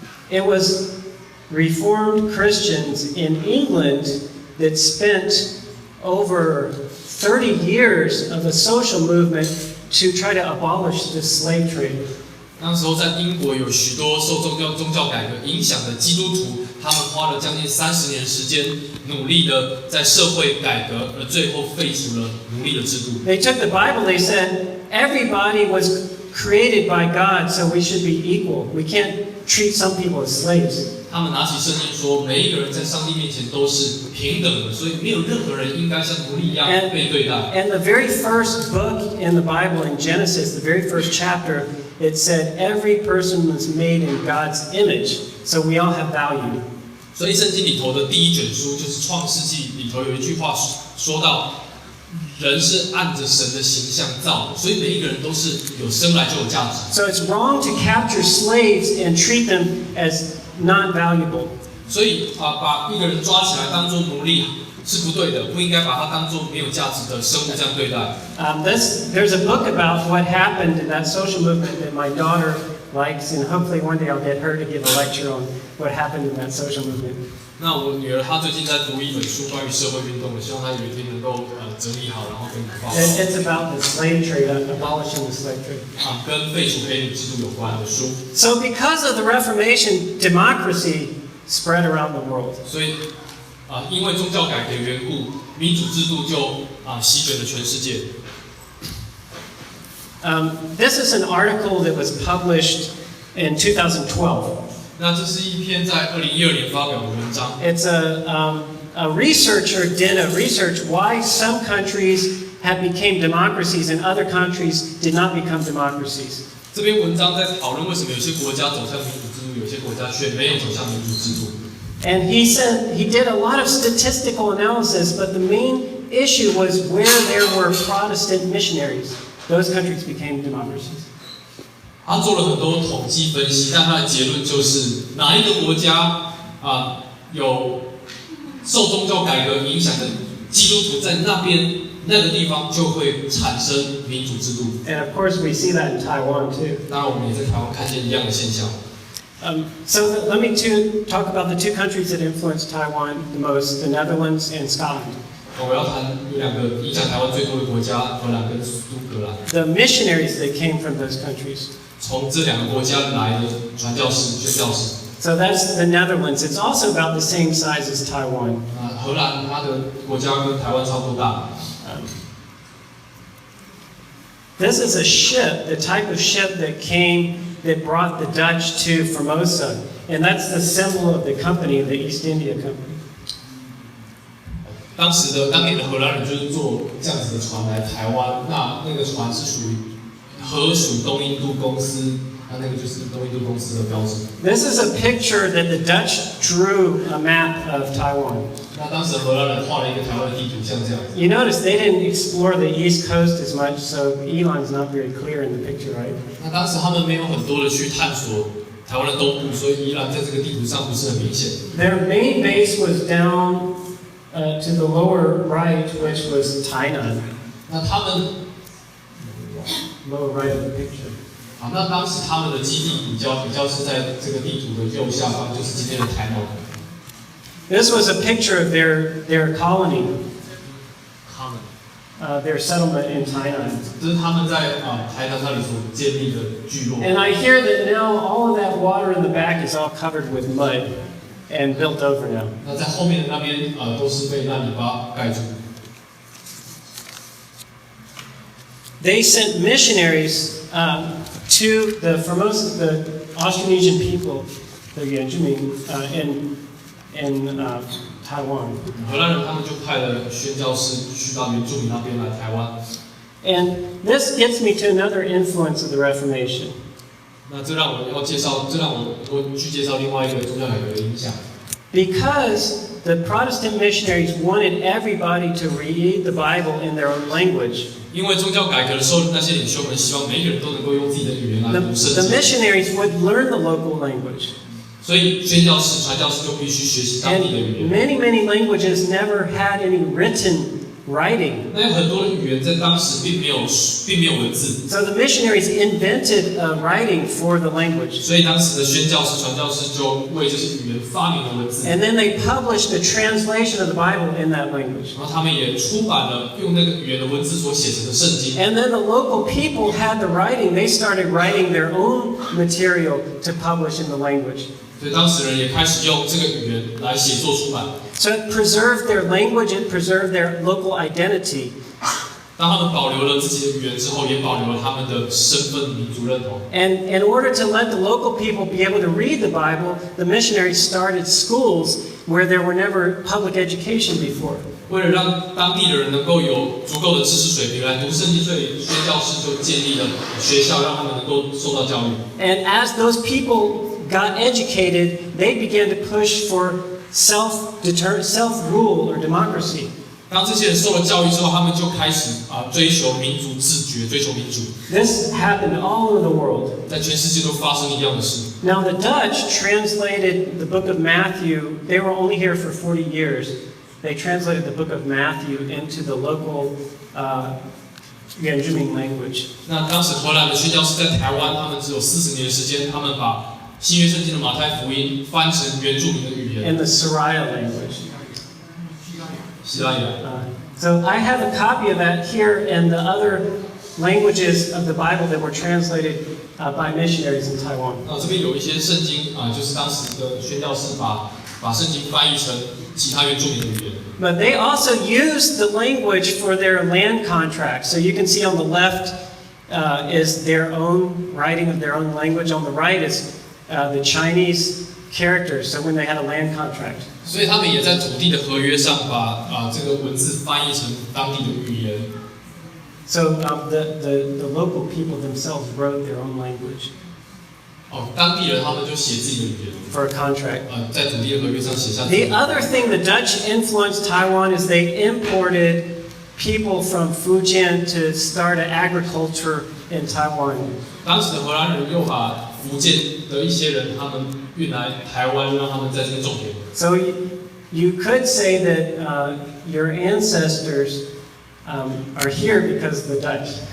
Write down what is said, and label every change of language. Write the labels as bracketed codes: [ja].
[en] It was Reformed Christians in England that spent over 30 years of a social movement to try to abolish the slave trade. [zh] 那时候在英国有许多受宗教改革影响的基督徒，他们花了将近30年时间，努力的在社会改革，而最后废除了奴隶的制度。 [en] They took the Bible, they said, everybody was created by God, so we should be equal. We can't treat some people as slaves. [zh] 他们拿起圣经说，每一个人在上帝面前都是平等的，所以没有任何人应该像奴隶一样被对待。 [en] And the very first book in the Bible, in Genesis, the very first chapter, it said every person was made in God's image, so we all have value. [zh] 所以圣经里头的第一卷书就是创世纪里头有一句话说到，人是按着神的形象造的，所以每一个人都是有生来就有价值。 [en] So it's wrong to capture slaves and treat them as non-valuable. [zh] 所以把一个人抓起来当作奴隶是不对的，不应该把他当作没有价值的生物这样对待。 [en] There's a book about what happened in that social movement that my daughter likes, and hopefully one day I'll get her to give a lecture on what happened in that social movement. [zh] 那我女儿她最近在读一本书关于社会运动的，希望她有一天能够整理好，然后跟你报。 [en] It's about the slave trade, abolishing the slave trade. [zh] 跟废除黑奴制度有关的书。 [en] So because of the Reformation, democracy spread around the world. [zh] 所以因为宗教改革的缘故，民主制度就席卷了全世界。 [en] This is an article that was published in 2012. [zh] 那这是一篇在2012年发表的文章。 [en] It's a researcher did a research why some countries have became democracies and other countries did not become democracies. [zh] 这篇文章在讨论为什么有些国家走向民主制度，有些国家却没有走向民主制度。 [en] And he said he did a lot of statistical analysis, but the main issue was where there were Protestant missionaries. Those countries became democracies. [zh] 他做了很多统计分析，但他的结论就是哪一个国家有受宗教改革影响的基督徒，在那个地方就会产生民主制度。 [en] And of course, we see that in Taiwan too. [zh] 当然，我们也在台湾看见一样的现象。 [en] So let me talk about the two countries that influenced Taiwan the most: the Netherlands and Scotland. [zh] 我要谈有两个影响台湾最多的国家，荷兰跟苏格兰。 [en] The missionaries that came from those countries. [zh] 从这两个国家来的传教士、宣教士。 [en] So that's the Netherlands. It's also about the same size as Taiwan. [zh] 荷兰它的国家跟台湾差不多大。 [en] This is a ship, the type of ship that brought the Dutch to Formosa, and that's the symbol of the company, the East India Company. [zh] 当年的荷兰人就是坐这样子的船来台湾，那个船是荷属东印度公司，那个就是东印度公司的标志。 [en] This is a picture that the Dutch drew a map of Taiwan. [zh] 那当时荷兰人画了一个台湾的地图，像这样。 [en] You notice they didn't explore the East Coast as much, so Elon's not very clear in the picture, right? [zh] 那当时他们没有很多的去探索台湾的东部，所以宜兰在这个地图上不是很明显。 [en] Their main base was down to the lower right, which was Tainan. [zh] 那他们 [en] Lower right of the picture. [zh] 那当时他们的基地比较是在这个地图的右下方，就是今天的台南。 [en] This was a picture of their colony, their settlement in Tainan. [zh] 这是他们在台南那里所建立的聚落。 [en] And I hear that now all of that water in the back is all covered with mud and built over now. [zh] 那在后面的那边都是被烂泥巴盖住。 [en] They sent missionaries to the Formosa, the Austronesian people, the Yuanzhimin, in Taiwan. [zh] 荷兰人他们就派了宣教士去到原住民那边来台湾。 [en] And this gets me to another influence of the Reformation. [zh] 那这让我去介绍另外一个宗教改革的影响。 [en] Because the Protestant missionaries wanted everybody to read the Bible in their own language. [zh] 因为宗教改革的时候，那些领袖们希望每一个人都能够用自己的语言来读圣 [en] The [zh] 经。 [en] missionaries would learn the local language. [zh] 所以宣教士、传教士就必须学习当地的语 [en] And [zh] 言。 [en] many languages never had any written writing. [zh] 那有很多的语言在当时并没有文字， [en] So the missionaries invented writing for the language. [zh] 所以当时的宣教士、传教士就为这些语言发明了文字。 [en] And then they published a translation of the Bible in that language. [zh] 然后他们也出版了用那个语言的文字所写成的圣经。 [en] And then the local people had the writing. They started writing their own material to publish in the language. [zh] 所以当时人也开始用这个语言来写作出版。 [en] So it preserved their language, it preserved their local identity. [zh] 当他们保留了自己的语言之后，也保留了他们的身份、民族认同。 [en] And in order to let the local people be able to read the Bible, the missionaries started schools where there were never public education before. [zh] 为了让当地的人能够有足够的知识水平来读圣经，所以宣教士就建立了学校，让他们能够受到教育。 [en] And as those people got educated, they began to push for self-rule or democracy. [zh] 当这些人受了教育之后，他们就开始追求民族自觉，追求民主。 [en] This happened all over the world. [zh] 在全世界都发生一样的事。 [en] Now the Dutch translated the book of Matthew. They were only here for 40 years. They translated the book of Matthew into the local 原住民 language. [zh] 那当时荷兰的宣教士在台湾，他们只有40年的时间，他们把新约圣经的马太福音翻成原住民的语言。 [en] In the Saraya language. [zh] 希腊语。 [en] So I have a copy of that here and the other languages of the Bible that were translated by missionaries in Taiwan. [zh] 这边有一些圣经就是当时的宣教士把圣经翻译成其他原住民的语言。 [en] But they also used the language for their land contracts. So you can see on the left is their own writing of their own language. On the right is the Chinese characters. So when they had a land contract. [zh] 所以他们也在土地的合约上把这个文字翻译成当地的语言。 [en] So the local people themselves wrote their own language. [zh] 当地人他们就写自己的语言。 [en] For a contract. [zh] 在土地的合约上写下。 [en] The other thing the Dutch influenced Taiwan is they imported people from Fujian to start an agriculture in Taiwan. [zh] 当时的荷兰人又把福建的一些人他们运来台湾，让他们在这边种田。 [en] So you could say that your ancestors are here because of the Dutch.